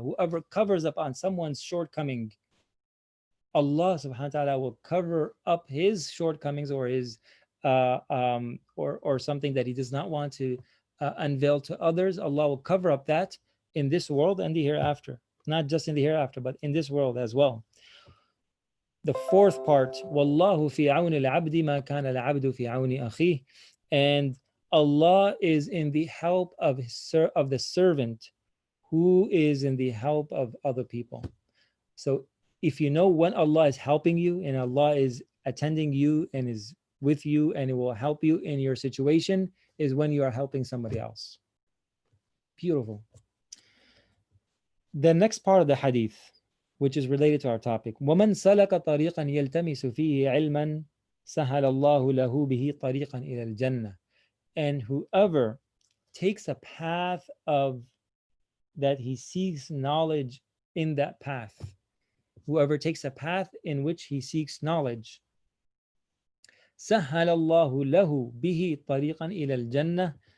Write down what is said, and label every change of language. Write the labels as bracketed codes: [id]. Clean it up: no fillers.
[en] Whoever covers up on someone's shortcoming, Allah subhanahu wa ta'ala will cover up his shortcomings or his or something that he does not want to unveil to others. Allah will cover up that in this world and the hereafter. Not just in the hereafter, but in this world as well. The fourth part, [ar] وَاللَّهُ فِي عَوْنِ الْعَبْدِ مَا كَانَ الْعَبْدُ فِي عَوْنِ أَخِيهِ. [en] And Allah is in the help of the servant who is in the help of other people. So if you know when Allah is helping you and Allah is attending you and is with you and it will help you in your situation, is when you are helping somebody else. Beautiful. The next part of the hadith, which is related to our topic, [ar] وَمَنْ سَلَكَ طَرِيقًا يَلْتَمِسُ فِيهِ عِلْمًا سَهَلَ اللَّهُ لَهُ بِهِ طَرِيقًا إِلَى الْجَنَّةِ. [en] And whoever takes a path of that he seeks knowledge in that path, whoever takes a path in which he seeks knowledge, [ar] سَهَلَ اللَّهُ لَهُ بِهِ طَرِيقًا إِلَى الْجَنَّةِ.